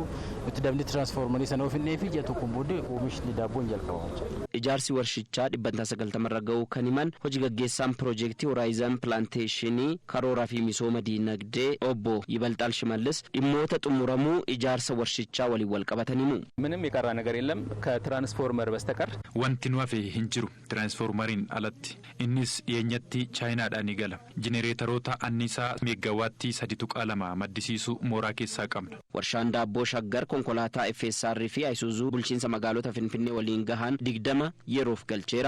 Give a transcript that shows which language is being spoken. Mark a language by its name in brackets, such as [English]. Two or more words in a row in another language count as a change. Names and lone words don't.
[Oromo] Itti dabni tiraansfoormarii sana ofinnee fi ji'a tokko booddee oomishni daabboon jalqabamu. Ijaarsi warshichaa 190 irra ga'uu kan himan hojii gaggeessaan piroojeektii Horaayizan Pilaanteeshinii karooraa fi misooma diinagdee obbo Yibalxaal Shimallis dhimmoota xumuramuu ijaarsa warshichaa waliin wal qabataniimu. [Amharic] ምንም የቀረ ነገር የለም ከትራንስፎርመር በስተቀር [Oromo] wanti nu hafe hin jiru ትራንስፎርመሪን alatti innis dhiyeenyatti chaayinaadhaan gala jenereetaroota anniisaa meegaawaattii 3.2 maddisiisuu mooraa keessaa qabna. Warshaan daabboo Shaggar konkolaataa FSR fi Ayisuuzuu bulchiinsa magaalota Finfinnee waliin gahan 20 yeroof galcheera.